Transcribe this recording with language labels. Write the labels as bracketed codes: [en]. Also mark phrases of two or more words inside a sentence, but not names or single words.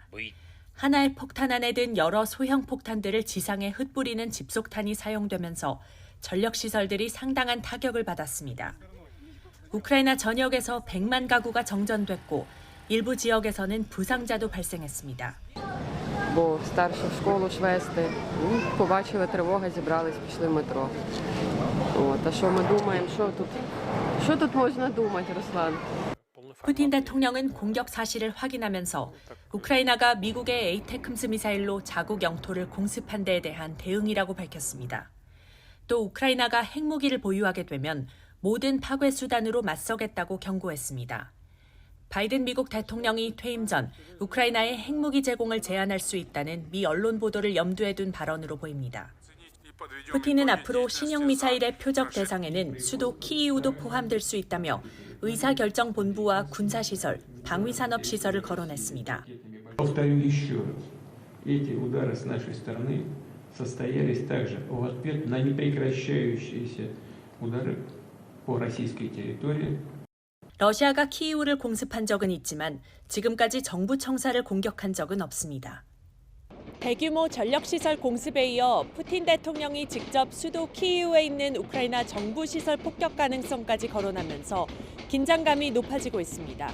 [ko] 하나의 폭탄 안에 든 여러 소형 폭탄들을 지상에 흩뿌리는 집속탄이 사용되면서 전력시설들이 상당한 타격을 받았습니다. 우크라이나 전역에서 100만 가구가 정전됐고 일부 지역에서는 부상자도 발생했습니다. [uk] Бо старші в школу ж вести, побачили тривога, зібрались, пішли в метро. А що ми думаємо, що тут можна думати, Руслан? [ko] 푸틴 대통령은 공격 사실을 확인하면서 우크라이나가 미국의 에이테크스 미사일로 자국 영토를 공습한 데에 대한 대응이라고 밝혔습니다. 또 우크라이나가 핵무기를 보유하게 되면 모든 파괴 수단으로 맞서겠다고 경고했습니다. 바이든 미국 대통령이 퇴임 전 우크라이나의 핵무기 제공을 제한할 수 있다는 미 언론 보도를 염두에 둔 발언으로 보입니다. 푸틴은 앞으로 신형 미사일의 표적 대상에는 수도 키이우도 포함될 수 있다며 의사결정본부와 군사시설, 방위산업시설을 거론했습니다. [ru] Повторю еще раз, эти удары с нашей стороны состоялись также в ответ на непрекращающиеся удары по российской территории. [ko] 러시아가 키이우를 공습한 적은 있지만 지금까지 정부 청사를 공격한 적은 없습니다. 대규모 전력시설 공습에 이어 푸틴 대통령이 직접 수도 키이우에 있는 우크라이나 정부 시설 폭격 가능성까지 거론하면서 긴장감이 높아지고 있습니다.